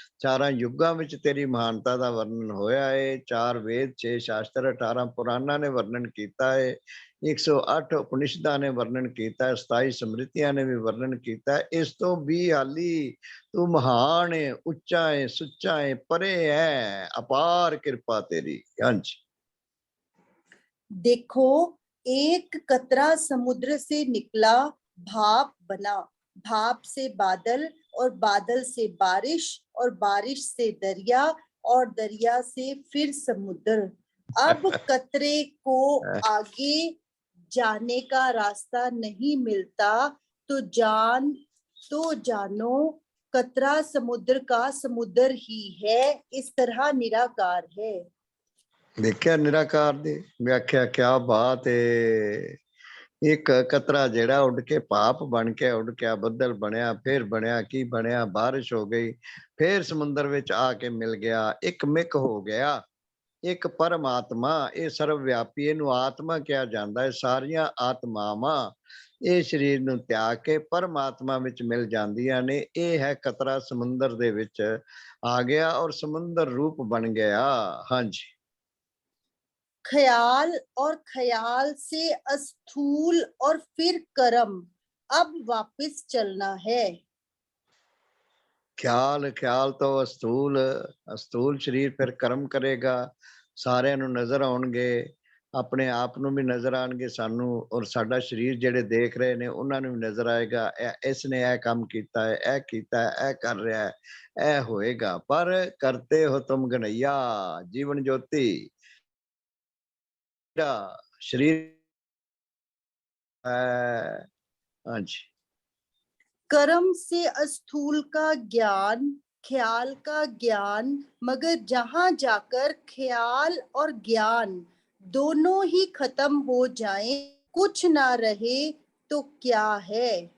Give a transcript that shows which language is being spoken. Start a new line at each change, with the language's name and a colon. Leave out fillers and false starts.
Punjabi: ਚਾਰਾਂ ਯੁੱਗਾਂ ਵਿੱਚ ਤੇਰੀ ਮਹਾਨਤਾ ਦਾ ਵਰਣਨ ਹੋਇਆ ਹੈ। 4 ਵੇਦ, 6 ਸ਼ਾਸਤਰ, 18 ਪੁਰਾਣਾਂ ਨੇ ਵਰਣਨ ਕੀਤਾ ਹੈ, 108 ਉਪਨਿਸ਼ਦਾਂ ਨੇ ਵਰਣਨ ਕੀਤਾ ਹੈ, 27 ਸਮ੍ਰਿਤੀਆਂ ਨੇ ਵੀ ਵਰਣਨ ਕੀਤਾ ਹੈ। ਇਸ ਤੋਂ ਵੀ ਹਾਲੀ ਤੂੰ ਮਹਾਨ ਹੈ, ਉੱਚਾ ਹੈ, ਸੁੱਚਾ ਹੈ, ਪਰੇ ਹੈ, ਅਪਾਰ ਕਿਰਪਾ ਤੇਰੀ। ਹਾਂਜੀ,
Hindi: देखो, एक कतरा समुद्र से निकला, भाप बना, भाप से बादल, और बादल से बारिश, और बारिश से दरिया, और दरिया से फिर समुद्र। अब कतरे को आगे जाने का रास्ता नहीं मिलता, तो जानो कतरा समुद्र का समुद्र ही है। इस तरह निराकार है।
Punjabi: ਦੇਖਿਆ ਨਿਰਾਕਾਰ ਦੀ ਵਿਆਖਿਆ, ਕਿਆ ਬਾਤ ਏ। ਇੱਕ ਕਤਰਾ ਜਿਹੜਾ ਉੱਡ ਕੇ ਭਾਪ ਬਣ ਕੇ ਉੱਡ ਕੇ ਬੱਦਲ ਬਣਿਆ, ਫਿਰ ਬਣਿਆ ਕੀ ਬਣਿਆ, ਬਾਰਿਸ਼ ਹੋ ਗਈ, ਫਿਰ ਸਮੁੰਦਰ ਵਿੱਚ ਆ ਕੇ ਮਿਲ ਗਿਆ, ਇੱਕ ਮਿਕ ਹੋ ਗਿਆ। ਇੱਕ ਪਰਮਾਤਮਾ, ਇਹ ਸਰਵਵਿਆਪੀ, ਇਹਨੂੰ ਆਤਮਾ ਕਿਹਾ ਜਾਂਦਾ ਹੈ। ਸਾਰੀਆਂ ਆਤਮਾਵਾਂ ਇਹ ਸਰੀਰ ਨੂੰ ਤਿਆਗ ਕੇ ਪਰਮਾਤਮਾ ਵਿੱਚ ਮਿਲ ਜਾਂਦੀਆਂ ਨੇ। ਇਹ ਹੈ ਕਤਰਾ ਸਮੁੰਦਰ ਦੇ ਵਿੱਚ ਆ ਗਿਆ ਔਰ ਸਮੁੰਦਰ ਰੂਪ ਬਣ ਗਿਆ। ਹਾਂਜੀ,
Hindi: ख्याल और ख्याल से अस्थूल और फिर कर्म, अब वापस चलना है।
Punjabi: ਖਿਆਲ, ਖਿਆਲ ਤੋਂ ਅਸਤੂਲ, ਅਸਤੂਲ ਸਰੀਰ ਫਿਰ ਕਰਮ ਕਰੇਗਾ, ਸਾਰਿਆਂ ਨੂੰ ਨਜ਼ਰ ਆਉਣਗੇ, ਆਪਣੇ ਆਪ ਨੂੰ ਵੀ ਨਜ਼ਰ ਆਣਗੇ ਸਾਨੂੰ, ਔਰ ਸਾਡਾ ਸਰੀਰ ਜਿਹੜੇ ਦੇਖ ਰਹੇ ਨੇ ਉਹਨਾਂ ਨੂੰ ਵੀ ਨਜ਼ਰ ਆਏਗਾ, ਇਸ ਨੇ ਇਹ ਕੰਮ ਕੀਤਾ ਹੈ, ਇਹ ਕੀਤਾ ਹੈ, ਇਹ ਕਰ ਰਿਹਾ ਹੈ, ਇਹ ਹੋਏਗਾ। ਪਰ ਕਰਤੇ ਹੋ ਤੁਮ ਗਨਈਆ, ਜੀਵਨ ਜੋਤੀ ਦਾ ਸਰੀਰ ਹੈ। ਹਾਂਜੀ,
Hindi: कर्म से अस्थूल का ज्ञान, ख्याल का ज्ञान, मगर जहां जाकर ख्याल और ज्ञान दोनों ही खत्म हो जाएं, कुछ ना रहे, तो क्या है।